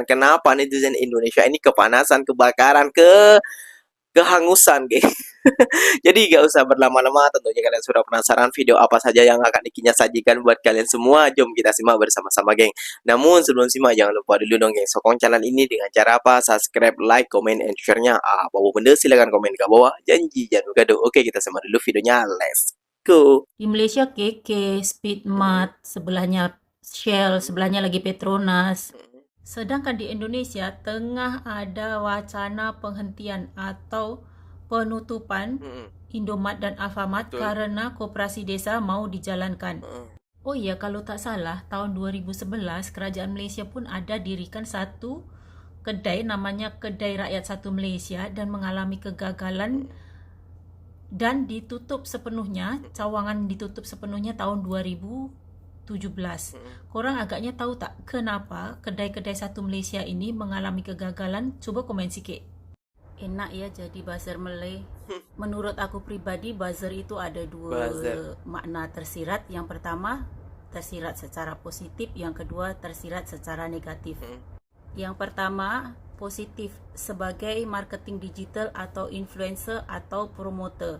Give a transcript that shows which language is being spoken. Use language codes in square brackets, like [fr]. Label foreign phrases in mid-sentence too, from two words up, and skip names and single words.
[id] Kenapa netizen Indonesia ini kepanasan, kebakaran, kehangusan, geng. Jadi gak usah berlama-lama, tentunya kalian sudah penasaran video apa saja yang akan Ikinya sajikan buat kalian semua. Jom kita simak bersama-sama, geng. Namun sebelum simak jangan lupa dulu dong, geng, sokong channel ini dengan cara apa? [en] Subscribe, like, comment, and share-nya. [ms] Apa benda silahkan komen ke bawah. Janji jangan gaduh. [id] Oke, kita simak dulu videonya. [en] Let's go. [id] Di Malaysia KK, Speedmart, sebelahnya Shell, sebelahnya lagi Petronas. Sedangkan di Indonesia tengah ada wacana penghentian atau penutupan Indomaret dan Alfamart karena koperasi desa mau dijalankan. [ms] Oh iya, kalau tak salah tahun 2011 kerajaan Malaysia pun ada dirikan satu kedai namanya Kedai Rakyat Satu Malaysia dan mengalami kegagalan dan ditutup sepenuhnya, cawangan ditutup sepenuhnya tahun 2017. Korang agaknya tahu tak kenapa kedai-kedai Satu Malaysia ini mengalami kegagalan? Cuba komen sikit. [id] Enak ya jadi buzzer Malay. Menurut aku pribadi, buzzer itu ada dua makna tersirat. Yang pertama, tersirat secara positif. Yang kedua, tersirat secara negatif. Yang pertama, positif sebagai [en] marketing digital [id] atau influencer atau promoter.